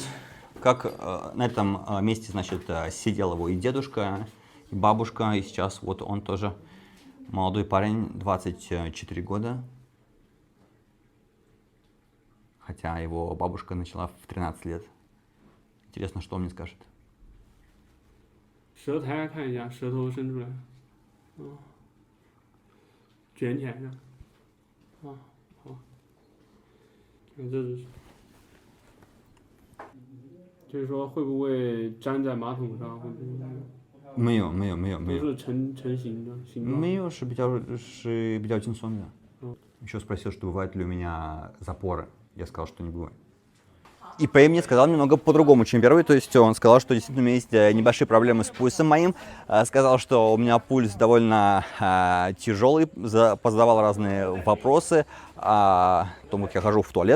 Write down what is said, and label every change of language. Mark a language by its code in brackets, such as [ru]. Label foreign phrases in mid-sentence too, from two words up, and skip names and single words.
[ru] Как на этом месте, значит, сидел его и дедушка, и бабушка, и сейчас вот он тоже молодой парень, 24 года. Хотя его бабушка начала в 13 лет. Интересно, что он мне скажет. [zh] 舌抬来看一下，舌头伸出来，卷起来呢，好，看这是，就是说会不会粘在马桶上，或者没有，都是成型的形状。没有，是比较轻松的。 [ru] Еще спросил, что бывают ли у меня запоры. Я сказал, что не бывает. ИП мне сказал немного по-другому, чем первый. То есть он сказал, что действительно у меня есть небольшие проблемы с пульсом моим. Сказал, что у меня пульс довольно тяжелый, позадавал разные вопросы о том, как я хожу в туалет.